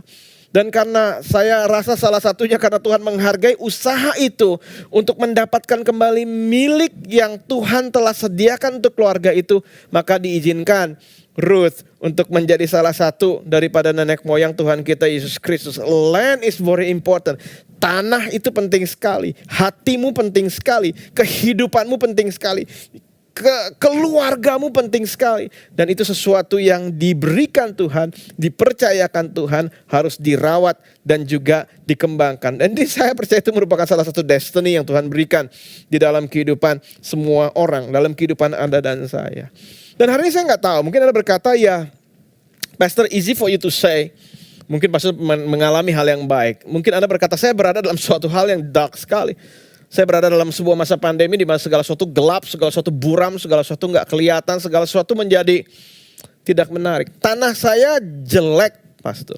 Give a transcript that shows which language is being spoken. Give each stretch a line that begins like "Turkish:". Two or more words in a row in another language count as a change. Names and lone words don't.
Indonesian: Dan karena saya rasa salah satunya karena Tuhan menghargai usaha itu untuk mendapatkan kembali milik yang Tuhan telah sediakan untuk keluarga itu, maka diizinkan Ruth untuk menjadi salah satu daripada nenek moyang Tuhan kita Yesus Kristus.
English: Land is very important.
Indonesian: Tanah itu penting sekali. Hatimu penting sekali. Kehidupanmu penting sekali. Keluargamu penting sekali. Dan itu sesuatu yang diberikan Tuhan, dipercayakan Tuhan, harus dirawat dan juga dikembangkan. Dan saya percaya itu merupakan salah satu destiny yang Tuhan berikan di dalam kehidupan semua orang, dalam kehidupan Anda dan saya. Dan hari ini saya nggak tahu, mungkin Anda berkata, ya Pastor,
English: easy for you to say.
Indonesian: Mungkin Pastor mengalami hal yang baik. Mungkin Anda berkata, saya berada dalam suatu hal yang dark sekali. Saya berada dalam sebuah masa pandemi di mana segala sesuatu gelap, segala sesuatu buram, segala sesuatu nggak kelihatan, segala sesuatu menjadi tidak menarik. Tanah saya jelek, Pastor.